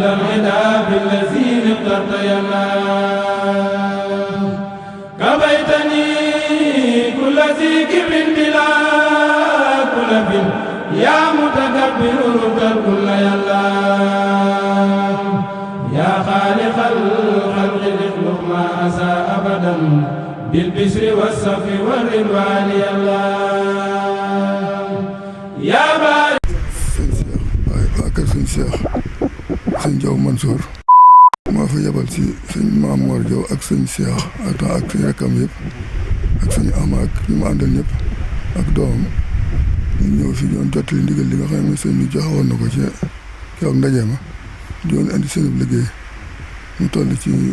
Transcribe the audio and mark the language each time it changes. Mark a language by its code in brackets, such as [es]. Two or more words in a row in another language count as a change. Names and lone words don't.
[ar] العدا بالذين اخترت يا الله كبيتني كل ذي كبر بلا كلف يا متكبر رد الكل يا الله يا خالق الخلق اخلق ما أساء أبدا بالبشر والصف والرضوان يا الله يا بارك [wo] sëñ Cheikh sëñ Diaw Mansour maa fa yebal si sëñ Mamour Diaw ak sëñ Cheikh ak sëñ rakkam yëpp ak sëñ Ama ak ñi ma àndal ñëpp ak doomam ñu ñëw fi doon jottali ndigal li nga xam ne sëñ bi joxewoon na ko ci keroog ndaje ma doon indi seen liggéey mu toll ci